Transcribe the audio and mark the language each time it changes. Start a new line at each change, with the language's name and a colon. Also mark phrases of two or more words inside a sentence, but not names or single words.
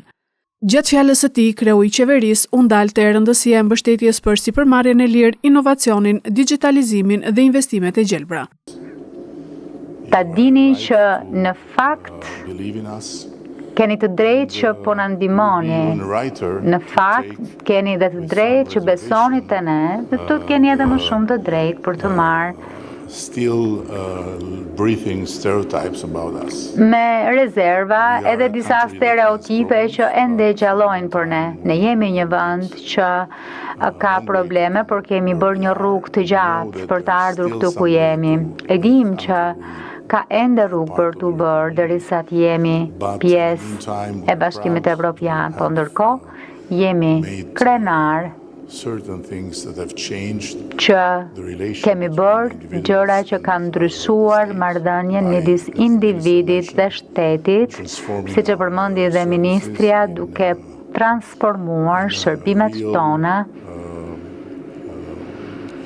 Albanian: Gjatë fjalës së tij, kreu i qeverisë u ndal te rëndësia e mbështetjes për sipërmarrjen e lirë, inovacionin, digitalizimin dhe investimet e gjelbra. Ta dini që në fakt keni të drejtë që po na ndihmoni. Në fakt keni edhe të drejtë që besoni te ne dhe të keni edhe më shumë të drejtë për të marrë
English: breathing stereotypes about us.
Albanian: Me rezerva edhe disa stereotipe që ende gjallojnë për ne. Ne jemi një vend që ka probleme, por kemi bërë një rrugë të gjatë për të ardhur këtu ku jemi. E dim që ka ende rrugë për të bërë derisa të jemi pjesë e Bashkimit Evropian, po ndërkohë jemi krenar që kemi bërë gjëra që kanë ndryshuar marrëdhënien midis individit dhe shtetit, siç e përmendi dhe ministria, duke transformuar shërbimet tona